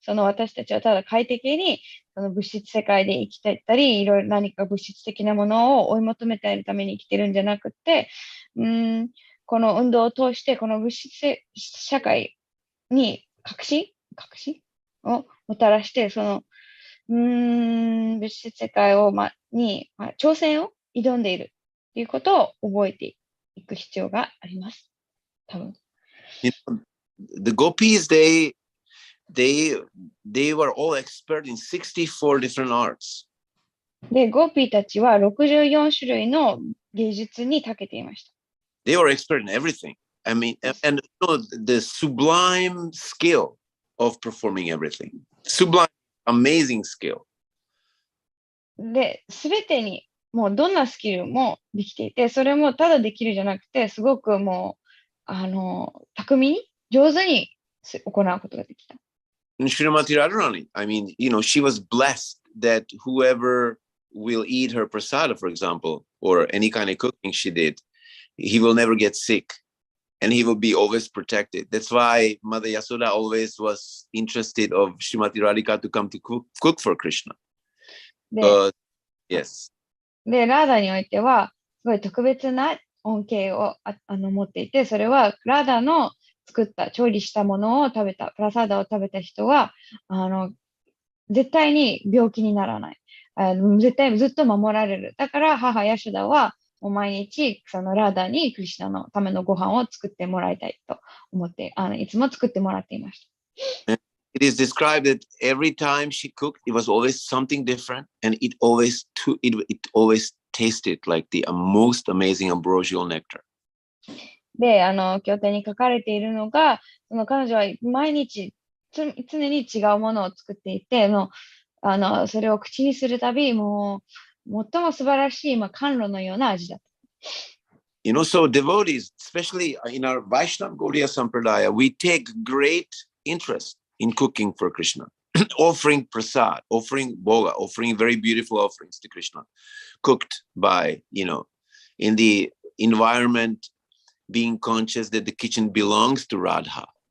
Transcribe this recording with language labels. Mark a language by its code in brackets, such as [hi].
[ja] 私たちはただ快適に、物質世界で生きていったり、いろいろ何か物質的なものを追い求めているために生きてるんじゃなくて、この運動を通して、この物質社会に革新をもたらして、物質世界に、挑戦を挑んでいるということを覚えていく必要があります。多分。 [en] The gopis, they were all expert in 64 different arts. [ja] で、ゴーピーたちは64種類の芸術に長けていました。 [en] They were expert in everything. I mean, and the sublime skill of performing everything. Sublime, amazing skill. [ja] で、すべてに、もうどんなスキルもできていて、それもただできるじゃなくて、すごくもう、巧みに、上手に行うことができた。 [en] Srimati Radharani, I mean, she was blessed that whoever will eat her prasada, for example, or any kind of cooking she did, he will never get sick and he will be always protected. That's why Mother Yasoda always was interested of Srimati Radhika to come to cook for Krishna. Yes. [ja] で、ラーダにおいては、すごい特別な恩恵を持っていて、それはラーダの調理したものを食べた、プラサーダを食べた人は、絶対に病気にならない。絶対ずっと守られる。だから母ヤシュダは、毎日、そのラーダにクリシナのためのご飯を作ってもらいたいと思って、いつも作ってもらっていました。 [en] It is described that every time she cooked, it was always something different, and it always tasted like the most amazing ambrosial nectar. [ja] で、経典に書かれているのが、彼女は毎日常に違うものを作っていて、それを口にするたび、もう最も素晴らしい甘露のような味だった。 [en] So devotees, especially in our Vaishnava Gaudiya Sampradaya, we take great interest in cooking for Krishna, offering prasad, offering bhoga, offering very beautiful offerings to Krishna, cooked by, in the environment, being conscious that the kitchen belongs to Radha.